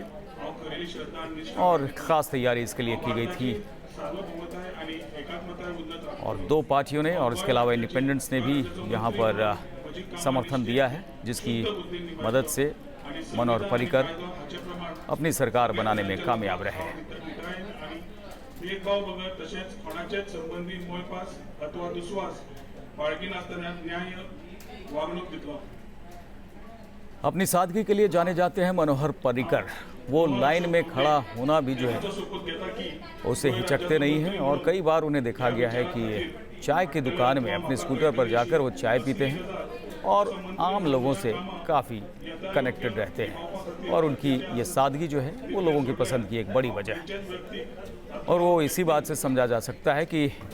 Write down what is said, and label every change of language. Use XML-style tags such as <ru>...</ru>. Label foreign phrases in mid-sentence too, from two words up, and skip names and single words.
<hi>और ख़ास तैयारी इसके लिए की गई थी और 2 पार्टियों ने और इसके अलावा इंडिपेंडेंट्स ने भी यहाँ पर समर्थन दिया है जिसकी मदद से मनोहर पर्रिकर अपनी सरकार बनाने में कामयाब रहे हैं।</hi> <kok>भेदभाव बघत तसेच कोणाचेच संबंधी मोयपास अथवा दुस्वास बाळगिनासतना न्याय वागणूक दितलो।</kok> <hi>अपनी सादगी के लिए जाने जाते हैं मनोहर पर्रिकर। वो लाइन में खड़ा होना भी जो है उसे हिचकते नहीं हैं और कई बार उन्हें देखा गया है कि चाय की दुकान में अपने स्कूटर पर जाकर वो चाय पीते हैं और आम लोगों से काफ़ी कनेक्टेड रहते हैं और उनकी ये सादगी जो है वो लोगों की पसंद की एक बड़ी वजह है और वो इसी बात से समझा जा सकता है कि</hi>